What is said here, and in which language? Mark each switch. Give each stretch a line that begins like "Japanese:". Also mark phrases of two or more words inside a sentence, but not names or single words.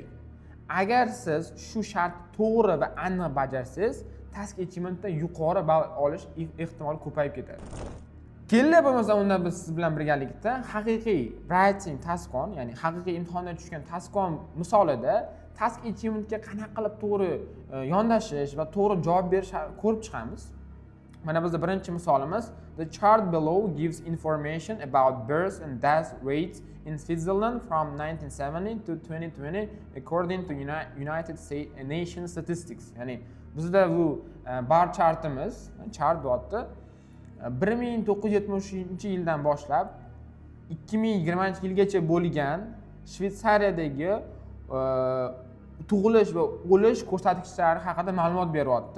Uzbek: Agar siz shu shartni to'g'ri va aniq bajarsangiz,
English: task achievementda
Uzbek: yuqori ball olish ehtimoli ko'payib ketadi. Kelinglar bo'lmasa unda biz siz bilan birgalikda haqiqiy
English: writing task 1,
Uzbek: ya'ni haqiqiy imtihonda tushgan
English: task 1
Uzbek: misolida
English: task achievementga
Uzbek: qanaqa qilib to'g'ri yondashish va to'g'ri javob berish ko'rib chiqamiz. Mana bizda birinchi misolimiz:
English: The chart below gives information about birth and death rates in Switzerland from 1970 to 2020 according to United Nations statistics.
Uzbek: Ya'ni bizda bu
English: bar chartimiz,
Uzbek: chart deyapti. 1970-yildan boshlab 2020-yilgacha bo'lgan Shvetsariyadagi tug'ilish va o'lish ko'rsatkichlari haqida ma'lumot beryapti.